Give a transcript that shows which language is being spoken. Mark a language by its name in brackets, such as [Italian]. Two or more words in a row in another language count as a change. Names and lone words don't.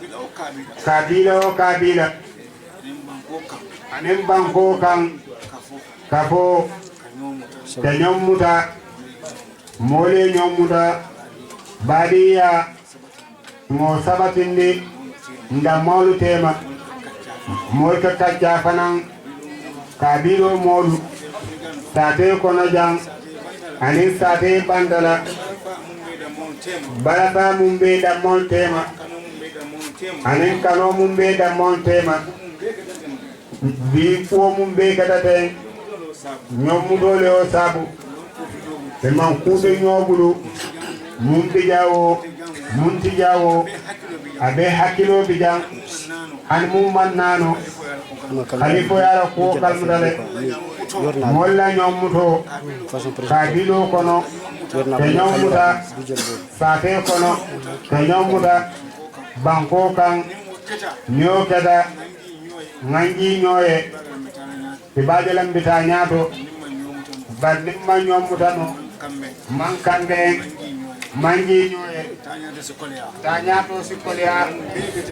[Mandingo] kabila anin banko kan kafo te ñommuta mole ñommuta badiya mo sabatindi nda molu tema moy ka kacca fanan kabilo molu sate kono jang anin sate bandala balata mumbe da mol tema anin kano mumbe da mol tema bi ko mumbe kadate ñomu dole o sabu te man kude ñobulu mumbe jawo munti jawo abe hakilo bijang an mum man nano khalifo yara ko kalmudale molla ñomuto kabilo kono te ñomuta sate kono te ñomuta banko kan ñokeda nganji ñoye ti bajalam bita ñaato badimma ñomutano man kande manji ñoye ta ñaato sikoliya